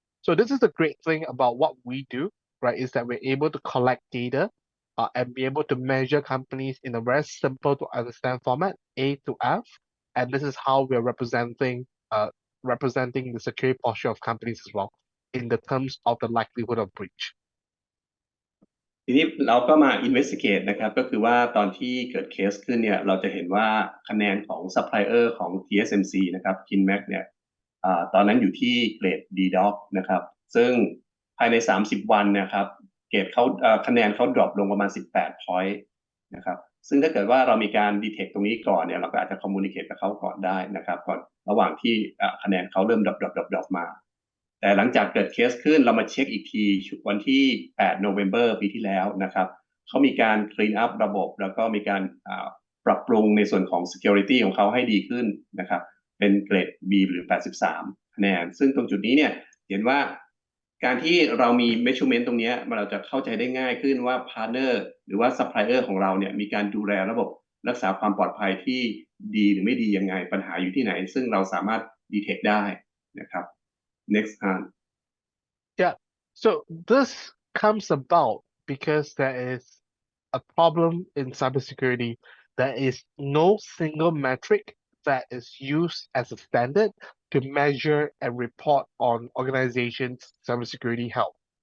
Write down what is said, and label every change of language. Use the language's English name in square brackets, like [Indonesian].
[English] So this is the great thing about what we do, right? Is that we're able to collect data and be able to measure companies in a very simple to understand format, A to F. And this is how we're representing the security posture of companies as well in the terms of the likelihood of breach. [Thai] ทีนี้เราก็มา investigate นะครับก็คือว่าตอนที่เกิดเคสขึ้นเนี่ยเราจะเห็นว่าคะแนนของ supplier ของ TSMC นะครับ KinMax เนี่ย ตอนนั้นอยู่ที่เกรด D-Doc นะครับซึ่งภายใน30วันนะครับเกรดเขาคะแนนเขา drop ลงประมาณ18 point นะครับซึ่งถ้าเกิดว่าเรามีการ detect ตรงนี้ก่อนเนี่ยเราก็อาจจะ communicate กับเขาก่อนได้นะครับก่อนระหว่างที่คะแนนเขาเริ่ม drop มาแต่หลังจากเกิดเคสขึ้นเรามาเช็คอีกทีวันที่8 November ปีที่แล้วนะครับเขามีการ clean up ระบบแล้วก็มีการ ปรับปรุงในส่วนของ security ของเขาให้ดีขึ้นนะครับเป็นเกรด B หรือ83คะแนนซึ่งตรงจุดนี้เนี่ยเห็นว่าการที่เรามี measurement ตรงนี้เราจะเข้าใจได้ง่ายขึ้นว่า partner หรือว่า supplier ของเราเนี่ยมีการดูแลระบบรักษาความปลอดภัยที่ดีหรือไม่ดียังไงปัญหาอยู่ที่ไหนซึ่งเราสามารถ detect ได้นะครับ [English] Next hand. Yeah, so this comes about because there is a problem in cybersecurity. There is no single metric that is used as a standard to measure and report on organizations' cybersecurity health.